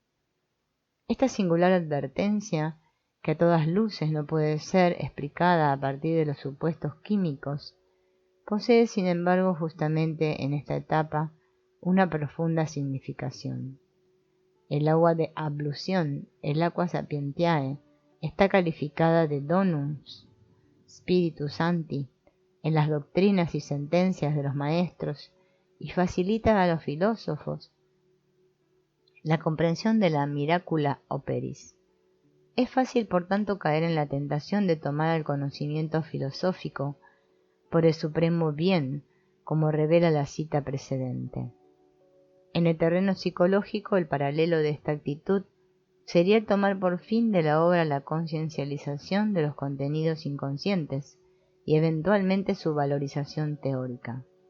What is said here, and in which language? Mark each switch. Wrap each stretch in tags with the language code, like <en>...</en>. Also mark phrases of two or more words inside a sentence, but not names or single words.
<es>Esta singular advertencia, que a todas luces no puede ser explicada a partir de los supuestos químicos, posee sin embargo justamente en esta etapa una profunda significación. El agua de ablución, el</es> <la>aqua sapientiae,</la> <es>está calificada de</es> <la>donus spiritus sancti</la> <es>en las doctrinas y sentencias de los maestros y facilita a los filósofos la comprensión de la</es> <la>miracula operis.</la> <es>Es fácil, por tanto, caer en la tentación de tomar el conocimiento filosófico por el supremo bien, como revela la cita precedente. En el terreno psicológico, el paralelo de esta actitud sería el tomar por fin de la obra la conciencialización de los contenidos inconscientes y eventualmente su valorización teórica.</es>